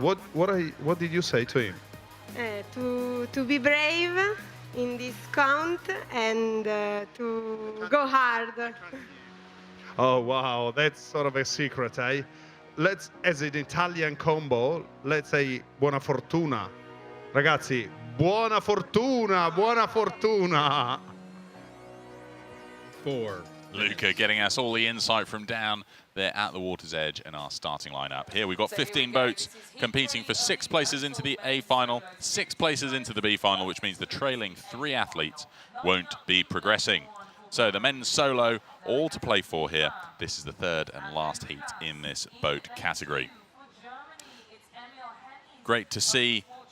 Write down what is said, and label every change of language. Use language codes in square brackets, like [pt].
[en] What did you say to him? To be brave in this count and to go hard. Oh wow, that's sort of a secret, eh? Let's, as an Italian combo, let's say [it] buona fortuna. Ragazzi, buona fortuna, buona fortuna. [en] 4. Luca getting us all the insight from down there at the water's edge in our starting lineup. Here we've got 15 boats competing for 6 places into the A final, 6 places into the B final, which means the trailing 3 athletes won't be progressing. So the men's solo, all to play for here. This is the third and last heat in this boat category. Great to see